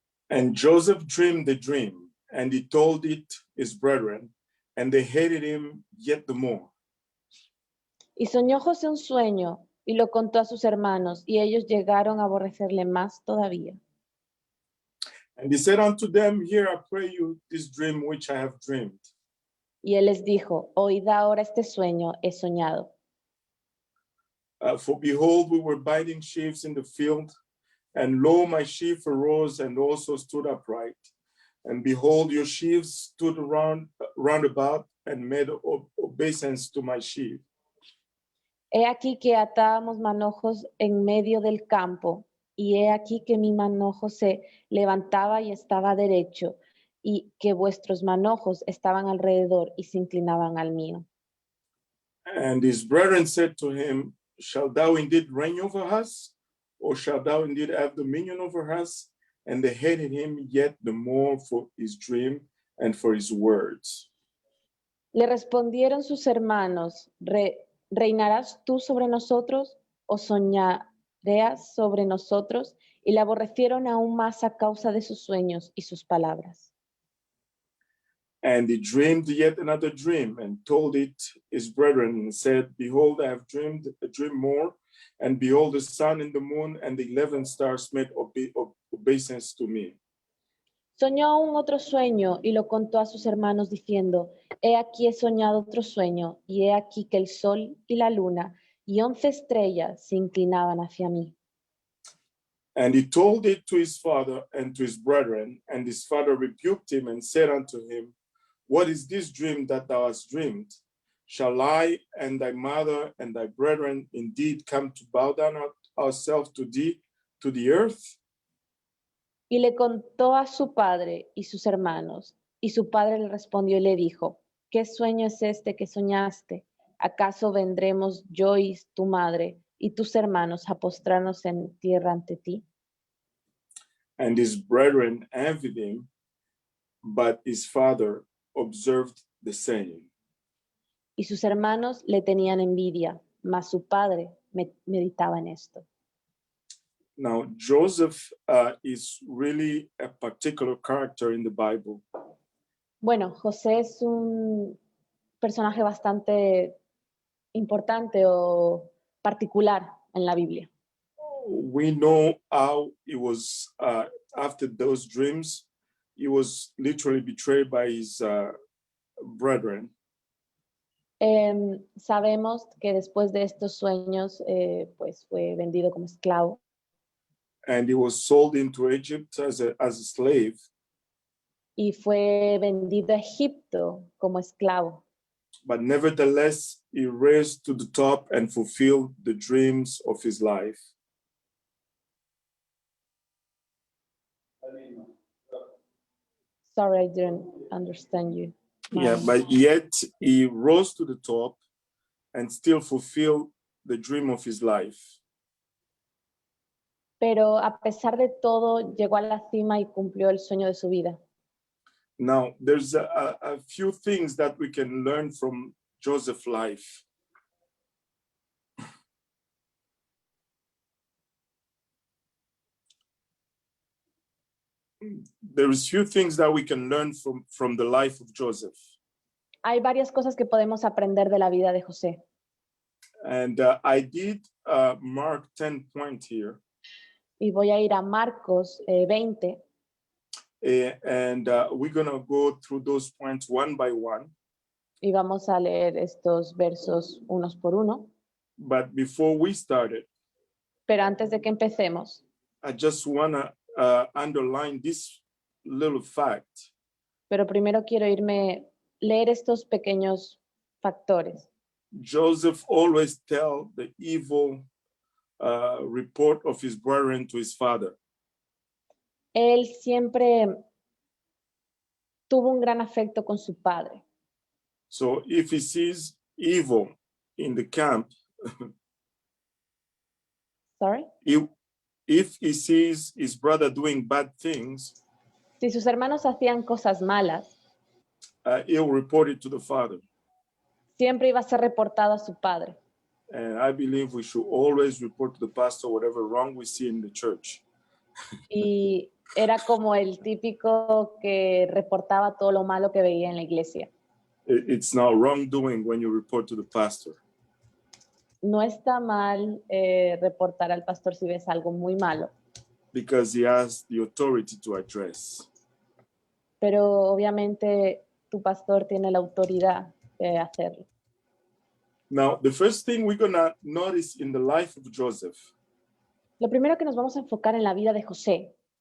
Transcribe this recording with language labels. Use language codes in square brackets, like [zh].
[en] And Joseph dreamed the dream, and he told it his brethren, and they hated him yet the more. [es] Y soñó José un sueño, y lo contó a sus hermanos, y ellos llegaron a aborrecerle más todavía. [en] And he said unto them, Hear, I pray you, this dream which I have dreamed. [es] Y él les dijo, oíd ahora este sueño he soñado. [en] For behold, we were biting sheaves in the field, and lo, my sheaf arose and also stood upright. And behold, your sheaves stood round about and made obeisance to my sheaf. [es] He aquí que atábamos manojos en medio del campo, y he aquí que mi manojo se levantaba y estaba derecho, y que vuestros manojos estaban alrededor y se inclinaban al mío. [en] And his brethren said to him, Shalt thou indeed reign over us? Or shalt thou indeed have dominion over us? And they hated him yet the more for his dream and for his words. [es] Le respondieron sus hermanos, ¿reinarás tú sobre nosotros o soñarás sobre nosotros? Y le aborrecieron aún más a causa de sus sueños y sus palabras. [en] And he dreamed yet another dream and told it his brethren and said, Behold, I have dreamed a dream more. And behold, the sun and the moon and the 11 stars made obeisance to me. [es] Soñó aún otro sueño y lo contó a sus hermanos diciendo, he aquí he soñado otro sueño y he aquí que el sol y la luna y 11 estrellas se inclinaban hacia mí. [en] And he told it to his father and to his brethren, and his father rebuked him and said unto him, What is this dream that thou hast dreamed? Shall I and thy mother and thy brethren indeed come to bow down ourselves to thee, to the earth? [es] Y le contó a su padre y sus hermanos, y su padre le respondió y le dijo, ¿qué sueño es este que soñaste? ¿Acaso vendremos yo y tu madre y tus hermanos a postrarnos en tierra ante ti? [en] And his brethren envied him, but his father observed the saying. [es] Y sus hermanos le tenían envidia, mas su padre meditaba en esto. [en] Now, Joseph is really a particular character in the Bible. [es] Bueno, José es un personaje bastante importante o particular en la Biblia. [en] We know how he was, after those dreams, he was literally betrayed by his brethren. [es] Sabemos que después de estos sueños, pues fue vendido como esclavo. [en] And he was sold into Egypt as a slave. [es] Y fue vendido a Egipto como esclavo. [en] But nevertheless, he raised to the top and fulfilled the dreams of his life. Sorry, I didn't understand you. Yeah, but yet he rose to the top and still fulfilled the dream of his life. [es] Pero a pesar de todo, llegó a la cima y cumplió el sueño de su vida. [en] Now, there's a few things that we can learn from Joseph's life. There's few things that we can learn from the life of Joseph. [es] Hay varias cosas que podemos aprender de la vida de José. [en] And I did mark 10 points here. [es] Y voy a ir a Marcos 20. [en] And we're going to go through those points one by one. [es] Y vamos a leer estos versos unos por uno. [en] But before we started, [es] Pero antes de que empecemos, [en] I just want to underline this little fact. [es] pero primero quiero leer estos pequeños factores. [en] Joseph always tell the evil report of his brethren to his father. [es] Él siempre tuvo un gran afecto con su padre. [en] So if he sees evil in the camp, Sorry? if he sees his brother doing bad things, [es] Si sus hermanos hacían cosas malas, [en] he'll report it to the father. [es] siempre iba a ser reportado a su padre. [en] And I believe we should always report to the pastor whatever wrong we see in the church. [es] Y era como el típico que reportaba todo lo malo que veía en la iglesia. [en] It's not wrongdoing when you report to the pastor. [es] No está mal reportar al pastor si ves algo muy malo. [en] because he has the authority to address. [es] pero obviamente tu pastor tiene la autoridad de hacerlo. [en] Now, the first thing we're going to notice in the life of Joseph [es] Lo primero que nos vamos a enfocar en la vida de José